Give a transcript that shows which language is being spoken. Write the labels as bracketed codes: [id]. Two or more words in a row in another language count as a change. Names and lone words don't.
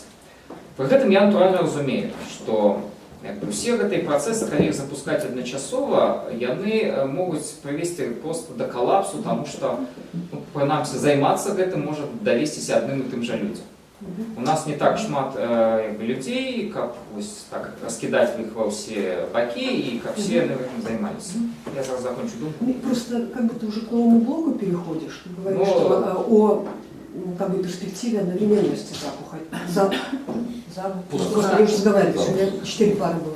[be] Пры гэтым я натуральна разумею, што усе гэтыя працэсы, калі іх запускаць адначасова, яны могуць прывесці проста да калапсу, таму што, прынамсі, займацца гэтым можа давесціся адным і тым жа людзям. [ru] У нас не так шмат людей, как так раскидать их во все боки, и как все этим занимались. Я сразу закончу думку. Просто как будто уже к новому блоку переходишь, ты говоришь, Ну, что о как бы перспективе одновременности просто я уже разговариваю, у меня 4 пары было.